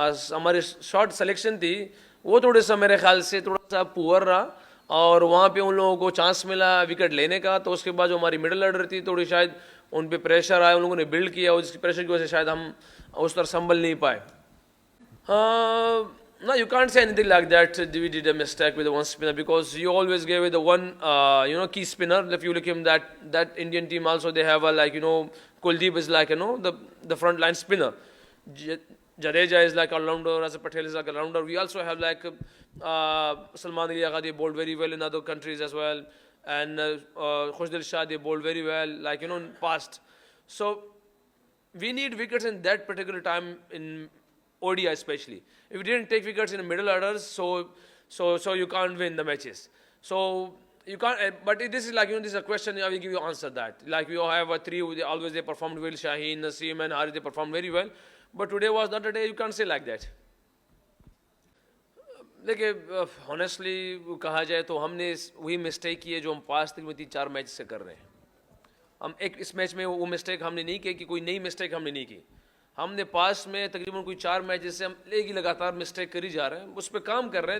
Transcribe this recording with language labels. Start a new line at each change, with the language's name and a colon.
Urdu: ہماری shot selection تھی وہ تھوڑے سا میرے خیال سے تھوڑا سا پور رہا، اور وہاں پہ ان لوگوں کو چانس ملا وکٹ لینے کا، تو اس کے بعد جو ہماری مڈل آرڈر تھی تھوڑی شاید ان پہ پریشر آیا، ان لوگوں نے بلڈ کیا، اور جس کی پریشر کی وجہ سے شاید ہم اس طرح سنبھل نہیں پائے.
English: No, you can't say anything like that. We did a mistake with the one spinner because you always gave it the one, key spinner. If you look him, that Indian team also they have a Kuldeep is like the front line spinner. Jadeja is like all-rounder. Rasa Patel is like a rounder. We also have like Salman Ali Agha, they bowled very well in other countries as well, and Khushdil Shah, they bowled very well, in past. So we need wickets in that particular time in ODI especially. If you didn't take wickets in the middle orders, so you can't win the matches. So you can't. But this is this is a question. I will give you answer that. Like we have a three. They performed well. Shaheen, Naseem, and Harith, they performed very well. But today was not a day. You can't say like that.
Urdu: دیکھیے honestly کہا جائے تو ہم نے وہی mistake کی ہے جو ہم پاس تک میں 3-4 میچ سے کر رہے ہیں. ہم ایک اس میچ میں وہ مسٹیک ہم نے نہیں کی کہ کوئی نئی مسٹیک ہم نے نہیں کی. ہم نے پاس میں تقریباً کوئی 4 میچ سے ہم لگاتار مسٹیک کر ہی جا رہے ہیں، اس پہ کام کر رہے ہیں.